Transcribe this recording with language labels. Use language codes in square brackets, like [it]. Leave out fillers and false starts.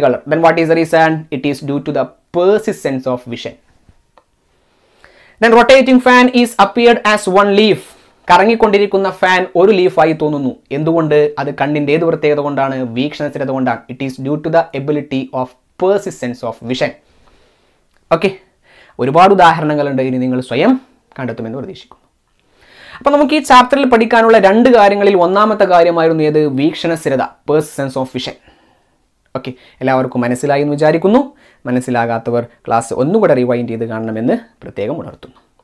[en] Then what is the reason? It is due to the persistence of vision. Then rotating fan is appeared as 1 leaf. [ml] കറങ്ങിക്കൊണ്ടിരിക്കുന്ന fan 1 ലീഫായി തോന്നുന്നു. എന്തുകൊണ്ട്? അത് കണ്ണിന്റെ ഏത് പ്രത്യേകത കൊണ്ടാണ്? വീക്ഷണസ്ഥിരത കൊണ്ടാണ്. [en] It is due to the ability of persistence of vision. [ml] Okay. ഒരുപാട് ഉദാഹരണങ്ങളുണ്ട്. ഇനി നിങ്ങൾ സ്വയം കണ്ടെത്തുമെന്ന് പ്രതീക്ഷിക്കുന്നു. അപ്പോൾ നമുക്ക് ഈ ചാപ്റ്ററിൽ പഠിക്കാനുള്ള 2 കാര്യങ്ങളിൽ ഒന്നാമത്തെ കാര്യമായിരുന്നു ഏത്? വീക്ഷണസ്ഥിരത, പേഴ്സൺസ് ഓഫ് വിഷൻ. ഓക്കെ, എല്ലാവർക്കും മനസ്സിലായി എന്ന് വിചാരിക്കുന്നു. മനസ്സിലാകാത്തവർ ക്ലാസ് ഒന്നുകൂടെ റിവൈൻഡ് ചെയ്ത് കാണണമെന്ന് പ്രത്യേകം ഉണർത്തുന്നു.